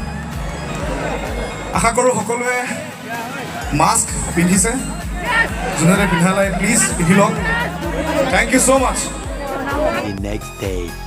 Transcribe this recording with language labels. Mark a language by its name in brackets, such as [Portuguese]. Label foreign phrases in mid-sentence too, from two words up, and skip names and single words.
[Hindi] आशा करो [Assamese] সকলোৱে মাস্ক পিন্ধিছে, যোনে পিন্ধা নাই প্লিজ পিন্ধি লওক। [English] thank you so much. The next day.